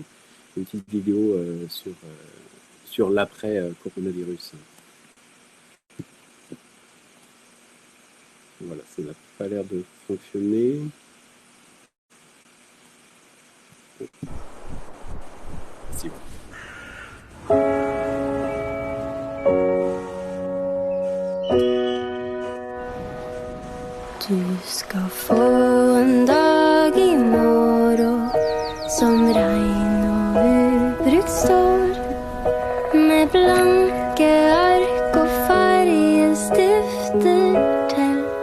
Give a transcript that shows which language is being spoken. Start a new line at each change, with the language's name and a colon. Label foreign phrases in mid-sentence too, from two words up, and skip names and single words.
French: Une petite vidéo sur l'après-coronavirus. Voilà, ça n'a pas l'air de fonctionner. Si.
Norwegian: Du skal få en dag I morgen som regn og ubrukt står, med blanke ark og fargestifter til.